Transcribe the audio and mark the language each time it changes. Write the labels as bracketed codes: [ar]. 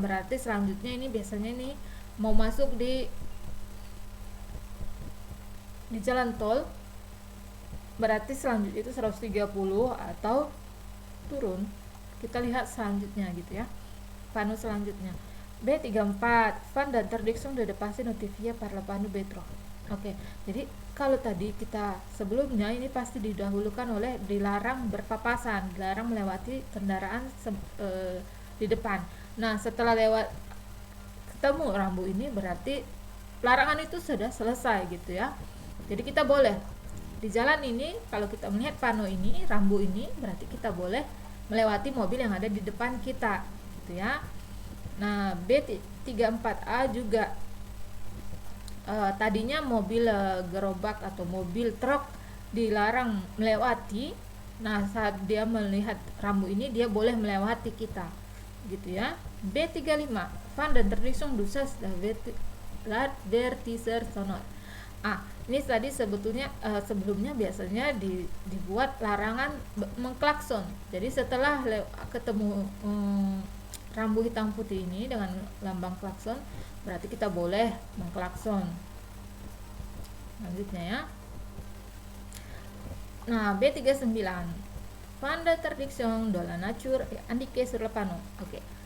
[id] Berarti selanjutnya ini biasanya ini mau masuk di jalan tol, berarti selanjutnya itu 130 atau turun. Kita lihat selanjutnya gitu ya, panel selanjutnya. [fr] B34 fin d'interdiction de dépasser notifié par le panneau B3. [id] Oke, jadi kalau tadi kita sebelumnya ini pasti didahulukan oleh dilarang berpapasan, dilarang melewati kendaraan di depan. Nah, setelah lewat ketemu rambu ini berarti larangan itu sudah selesai gitu ya. Jadi kita boleh di jalan ini, kalau kita melihat pano ini, rambu ini, berarti kita boleh melewati mobil yang ada di depan kita gitu ya. Nah, B34A juga tadinya mobil gerobak atau mobil truk dilarang melewati. Nah, saat dia melihat rambu ini dia boleh melewati kita gitu ya. [fr] B35 fin d'interdiction d'usage l'avertisseur sonore. [id] Ini tadi sebetulnya sebelumnya biasanya dibuat larangan mengklakson. Jadi setelah ketemu rambu hitam putih ini dengan lambang klakson, berarti kita boleh mengklakson. Lanjutnya ya. [fr] Nah, B39 fin d'interdiction de la nature indiquée sur le panneau. Oke.